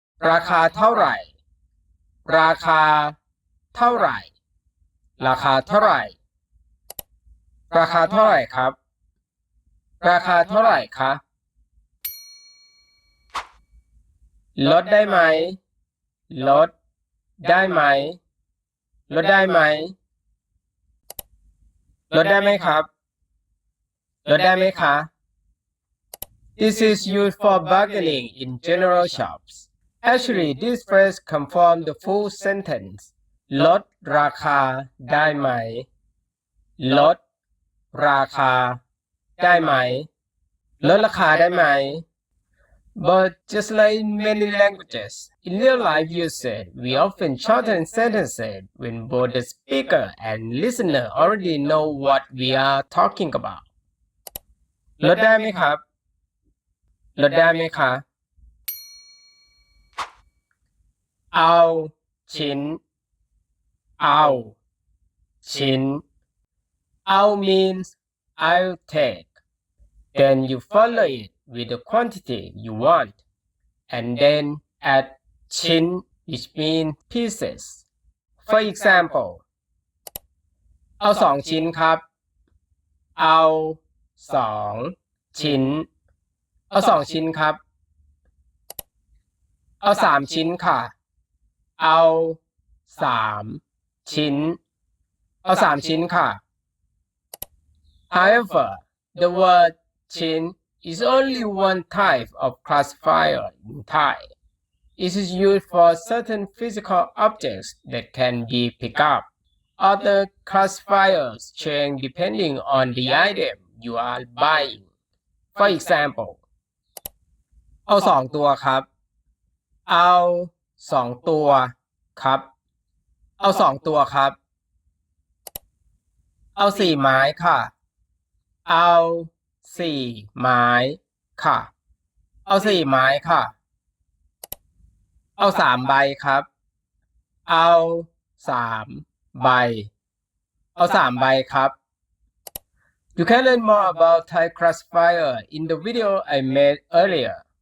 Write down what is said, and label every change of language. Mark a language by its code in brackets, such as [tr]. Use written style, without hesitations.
[th] ราคาเท่าไหร่ ราคาเท่าไหร่ ราคาเท่าไหร่ ราคาเท่าไหร่ครับ ราคาเท่าไหร่คะลดได้ไหม ลดได้ไหม ลดได้ไหม ลดได้ไหมครับ ลดได้ไหมคะ [en] This is used for bargaining in general shops. Actually, this phrase conforms the full sentence. [th] ลดราคาได้ไหม ลดราคาได้ไหม ลดราคาได้ไหม [en] But just like in many languages, in real life usage, we often shorten sentences when both the speaker and listener already know what we are talking about. [th] ลดได้ไหมครับ ลดได้ไหมคะ เอาชิ้น เอา ชิ้น เอา [en] means I'll take. Then you follow it with the quantity you want, and then add ชิ้น which means pieces. For example, เอา2 ชิ้นครับ เอา2 ชิ้น เอา2 ชิ้นครับ เอา3 ชิ้นค่ะ เอา3 ชิ้น เอา3 ชิ้นค่ะ However, the word ชิ้น is only one type of classifier in Thai. It is used for certain physical objects that can be picked up. Other classifiers change depending on the item you are buying. For example, [th] เอา2 ตัวครับ เอา2 ตัวครับ เอา2 ตัวครับ เอา4 ไม้ค่ะ เอา4 ไม้ค่ะ เอา4 ไม้ค่ะ เอา3 ใบครับ เอา3 ใบ เอา3 ใบครับ [en] You can learn more about Thai classifier in the video I made earlier.